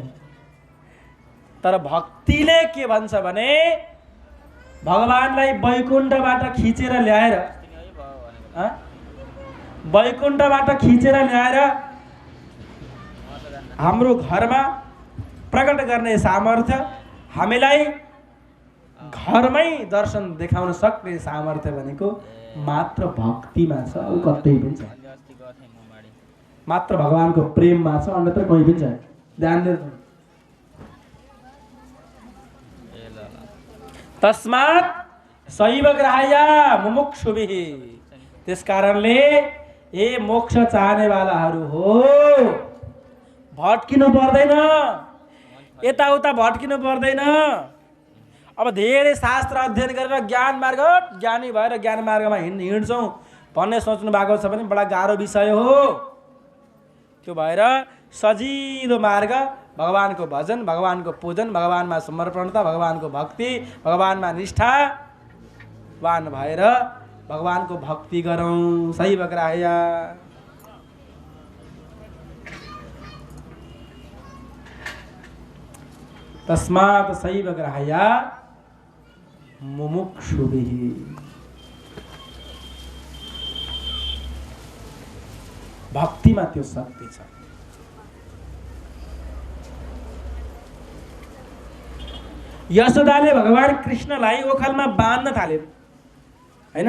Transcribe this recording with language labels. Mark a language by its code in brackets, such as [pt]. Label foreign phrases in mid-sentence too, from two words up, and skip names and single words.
[ne] तर भक्तिले के भन्छ भने भगवानलाई वैकुण्ठबाट खिचेर ल्याएर, वैकुण्ठबाट खिचेर ल्याएर हाम्रो घरमा प्रकट गर्ने सामर्थ्य, हामीलाई घरमै दर्शन देखाउन सक्ने सामर्थ्य भनेको मात्र भक्तिमा छ, अरू कतै पनि छैन। मात्र भगवानको प्रेममा छ, अन्यत्र कहीँ पनि छैन। ध्यान दिनु। [sa] तस्मात् शैव ग्राह्या मुमुक्षुभिः, [ne] त्यस कारणले ए मोक्ष चाहनेवालाहरू हो, भट्किनु पर्दैन, यताउता भट्किनु पर्दैन। अब धेरै शास्त्र अध्ययन गरेर ज्ञान मार्ग, ज्ञानी भएर ज्ञान मार्गमा हिँड्छौँ भन्ने सोच्नु भएको छ भने बडा गाह्रो विषय हो। त्यो भएर सजिलो मार्ग भगवानको भजन, भगवानको पूजन, भगवानमा समर्पणता, भगवानको भक्ति, भगवानमा निष्ठावान भएर भगवानको भक्ति गरौँ। [sa] सही बग्राया तस्मात् सैव ग्राह्या मुमुक्षुभिः। [ne] भक्तिमा त्यो शक्ति छ। यशोदाले भगवान कृष्णलाई ओखलमा बाँध्न थाले हैन।